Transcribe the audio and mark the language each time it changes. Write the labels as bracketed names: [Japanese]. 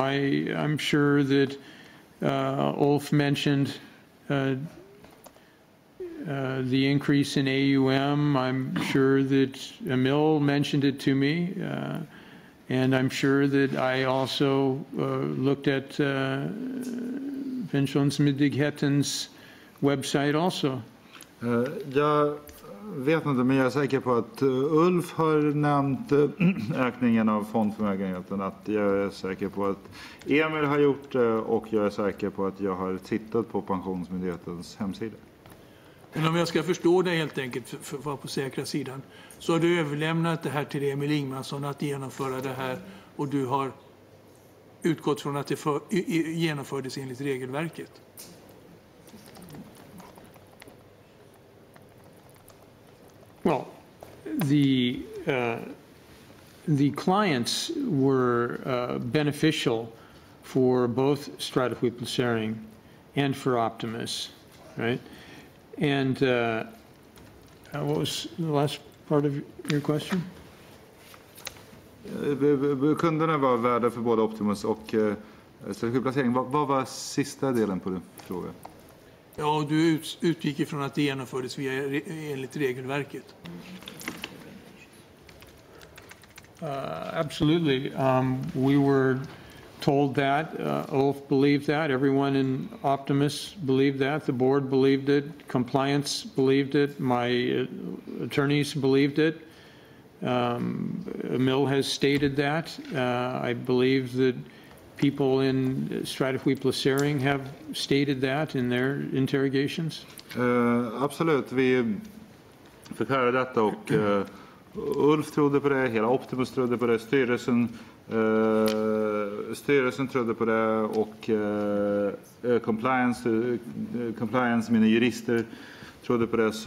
[English] I'm sure that Ulf mentioned the increase in AUM. I'm sure that Emil mentioned it to me. And I'm sure that I also looked at Pensionsmyndighetens website also. [Swedish] Jag vet inte, men jag är säker på att Ulf har nämnt ökningen av fondförmögenheten. Att jag är säker på att Emil har gjort det, och jag är säker på att jag har tittat på Pensionsmyndighetens hemsida. Men om jag ska förstå det helt enkelt, för att vara på säkra sidan, så har du överlämnat det här till Emil Ingmansson att genomföra det här, och du har utgått från att det genomfördes enligt regelverket. [English] Well, the clients were beneficial for both strategiplacering and for Optimus, right? And what was the last part of your question? [Swedish] Kunderna var värda för både Optimus och strategiplacering. Vad var sista delen på din fråga? Ja, du utgick ifrån att det genomfördes enligt regelverket. [English] Absolutely. We were told that. Ulf believed that. Everyone in Optimus believed that. The board believed it. Compliance believed it. My attorneys believed it. Emil has stated that. I believe that people in strategiplacering have stated that in their interrogations. [Swedish] Absolut. Vi fick höra detta, och Ulf trodde på det, hela Optimus trodde på det, styrelsen trodde på det, och compliance, mina jurister trodde på det.